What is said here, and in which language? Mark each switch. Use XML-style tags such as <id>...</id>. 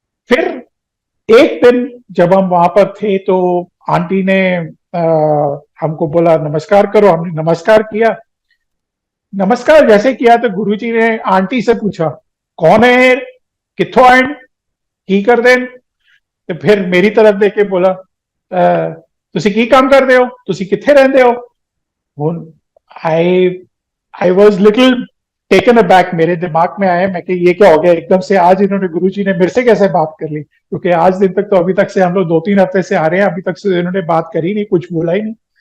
<hi>फिर एक दिन जब हम वहां पर थे तो आंटी ने हमको बोला नमस्कार करो, हमने नमस्कार किया। नमस्कार जैसे किया तो गुरुजी ने आंटी से पूछा कौन है,</hi> <pa>कित्थों आए, की कर देन। ਤੇ ਫਿਰ ਮੇਰੀ ਤਰਫ ਦੇਖ ਕੇ ਬੋਲਾ ਤੁਸੀਂ ਕੀ ਕੰਮ ਕਰਦੇ ਹੋ, ਤੁਸੀਂ ਕਿੱਥੇ ਰਹਿੰਦੇ ਹੋ।</pa> <hi>ਹੁਣ</hi> <en>I was little taken aback,</en> <hi>मेरे दिमाग में आया, मैं कि ये क्या हो गया एकदम से, आज इन्होंने गुरुजी ने मेरे से कैसे बात कर ली, क्योंकि आज दिन तक तो अभी तक से हम लोग 2-3 हफ्ते से आ रहे हैं, अभी तक से इन्होंने बात करी नहीं, कुछ बोला ही नहीं।</hi>